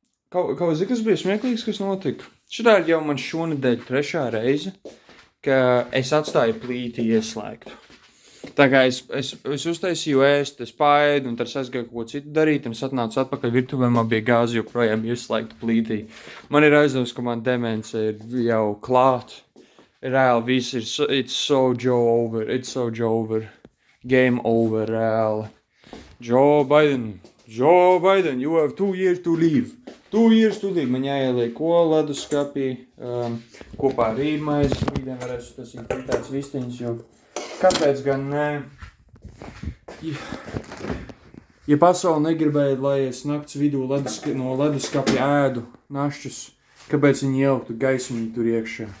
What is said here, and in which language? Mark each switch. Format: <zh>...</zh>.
<lv>Kaut zini, kas bija smieklīgs, kas notika? Šitā ir jau man šonedēļ 3. reize, ka es atstāju plīti ieslēgtu. Tā kā es uztaisīju ēst, es paēdu, un tad es aizgāju kaut ko citu darīt, un es atnācu atpakaļ virtuvē, man bija gāze joprojām ieslēgta plītī. Man ir aizdevusi, ka man demence ir jau klāt. Reāli viss ir,</lv> <en>it's so over. Game over,</en> <lv>reāli.</lv> <en>Joe Biden, you have 2 years to live. 2 years to live.</en> <lv>Man jāieliek ko leduskapī, kopā ar rīmaizi. Rītdien varēs uztaisīt fritātas vistiņas, jo kāpēc gan nē? Ja pasauli negribēja, lai es nakts vidū no leduskapja ēdu našķus, kāpēc viņi ieliktu gaismiņu tur iekšā?</lv>